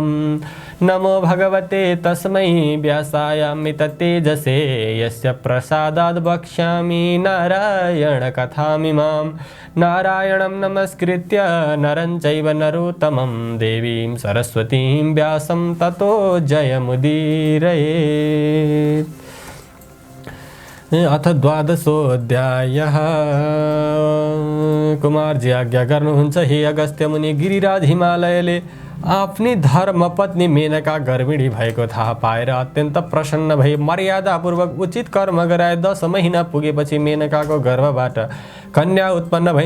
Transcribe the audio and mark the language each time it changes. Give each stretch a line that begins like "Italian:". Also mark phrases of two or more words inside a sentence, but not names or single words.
Sanskrit: नमो भगवते तस्मै व्यासायामिततेजसे यस्य प्रसादाद् वक्ष्यामि नारायणकथामिमां। नारायणं नमस्कृत्य नरं चैव नरोत्तमं देवीं सरस्वतीं व्यासं ततो जयमुदीरयेत्। अथ द्वादशोऽध्यायः।
Nepali: कुमारजी आज्ञा गर्नुहुन्छ हे अगस्त्य मुनि, गिरिराज हिमालयले आफ्नी धर्मपत्नी मेनका गर्भिणी भएको थाहा पाएर अत्यन्त प्रसन्न भई मर्यादापूर्वक उचित कर्म गराए 10 महिना पुगेपछि मेनकाको गर्भबाट कन्या उत्पन्न भइन्।